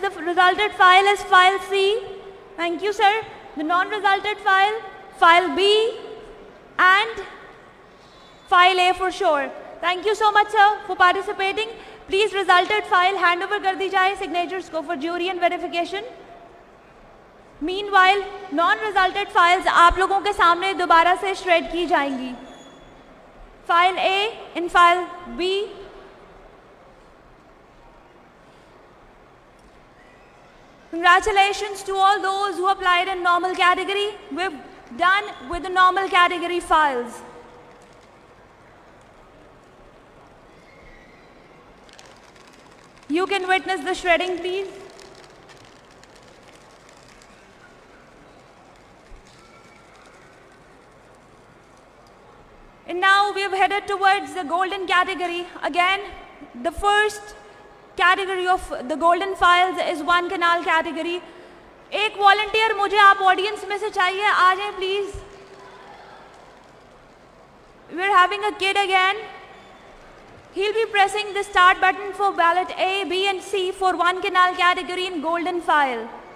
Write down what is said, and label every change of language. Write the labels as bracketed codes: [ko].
[en] The resulted file is file C. Thank you, sir. The non-resulted file, file B, and file A for sure. Thank you so much, sir, for participating. Please, resulted file hand over [ur] kar di jaye [en] signatures ko for jury and verification. Meanwhile, non-resulted files [ur] آپ لوگوں کے سامنے دوبارہ سے shred کی جائیں گی. [en] File A and file B. Congratulations to all those who applied in normal category. We've done with the normal category files. You can witness the shredding, please. And now we have headed towards the golden category. Again, the first category of the golden files is one canal category. [ur] ایک volunteer مجھے آپ audience میں سے چاہیے, آ جائیں please. [en] we're having a kid again. He'll be pressing the start button for ballot A, B and C for one canal category in golden file.